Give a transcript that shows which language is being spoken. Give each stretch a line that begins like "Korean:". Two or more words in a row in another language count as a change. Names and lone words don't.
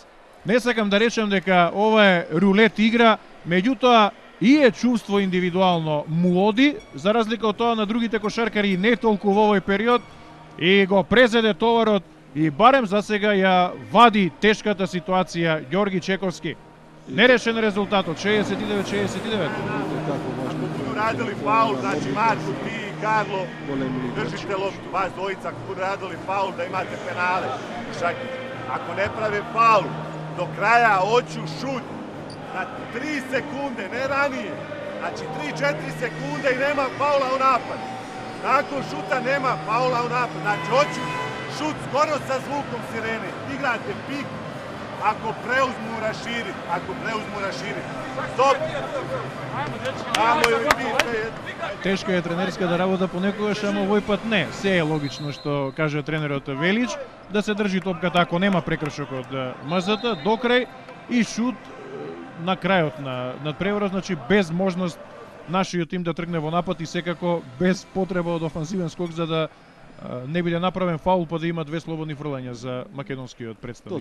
Macedonian: Не сакам да речем дека ова е рулет игра, меѓутоа и е чувство индивидуално му оди, за разлика од тоа на другите кошаркари не толку во овој период, и го презеде товарот и барем за сега ја вади тешката ситуација Ѓорги Чековски. Нерешен резултатот, 69-69.
Croatian: Radili faul, znači Marko, ti i Karlo, držite loptu, vas dvojica radili faul da imate penale. Ako ne prave faul, do kraja hoću šut na 3 sekunde, ne ranije. Znači 3-4 sekunde i nema faula u napad. Nakon šuta nema faula u napad. Znači hoću šut skoro sa zvukom sirene. Igrate pik, ako preuzmu raširi. Stop!
Macedonian: Тешка е тренерската работа понекогаш, ама овој пат не. Се е логично што каже тренерот Велич, да се држи топката ако нема прекршок од МЗТ до крај и шут на крајот на надпреварот, значи без можност нашиот тим да тргне во напад и секако без потреба од офанзивен скок за да не биде направен фаул, па да има две слободни фрлања за македонскиот представник.